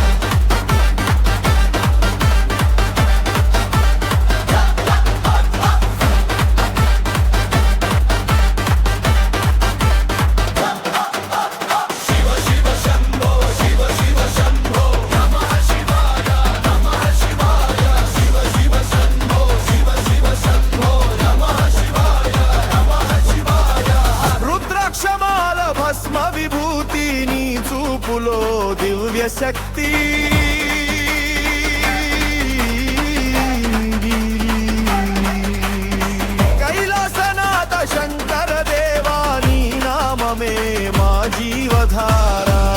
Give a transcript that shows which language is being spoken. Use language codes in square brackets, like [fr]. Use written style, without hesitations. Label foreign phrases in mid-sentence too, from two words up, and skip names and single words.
[sa] शिव शिव शंभो शिव शिव शंभो नमः शिवाय नमः शिवाय शिव शिव शंभो शिव शिव शंभो नमः शिवाय [te] రుద్రాక్షమాల భస్మ విభూతి నీ చూపులో దివ్య శక్తి కైలాసనాథ శంకర దేవా నీ నామమే మా జీవధారా